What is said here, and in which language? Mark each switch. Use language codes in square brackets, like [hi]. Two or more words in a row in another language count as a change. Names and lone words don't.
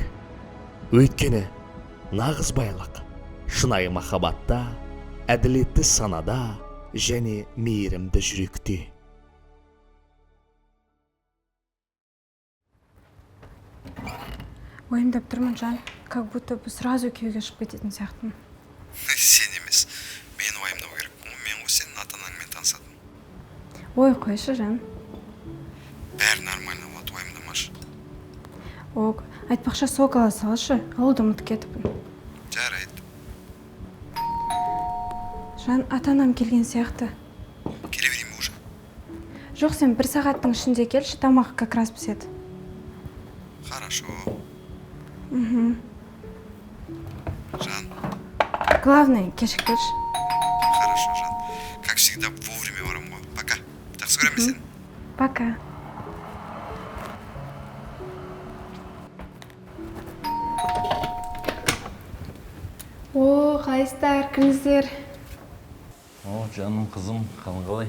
[kk] Өйткені нағыз байлық шынайы махаббатта, әділетті санада және мейірімді жүректе. Ойымдап тұрмын, Жан, [ru] как будто бы сразу [kk] күйеуге шығып кететін сияқтымын. Сен емес, мен уайымдау керек. Мен ғой сенің ата-анаңмен танысатын. Ой, қойшы, Жан. Бәрі нормально болады, уайымдамашы. Ок, айтпақша сок ала салшы, алуды ұмытып кетіппін. Жарайды. Жан, ата-анам келген сияқты. Келе берейін бе уже? Жоқ, сен 1 сағаттың ішінде келші, тамақ [ru] как раз [kk] піседі. [ru] Хорошо. Жан. [kk] Главное, кешікпеші. [ru] Хорошо, Жан. Как всегда, вовремя [kk] барам ғой. [ru] Пока. [kk] Жақсы көремін сені. Пока. О, қалайсыздар, кіріңіздер. О, жаным, қызым, қалың қалай?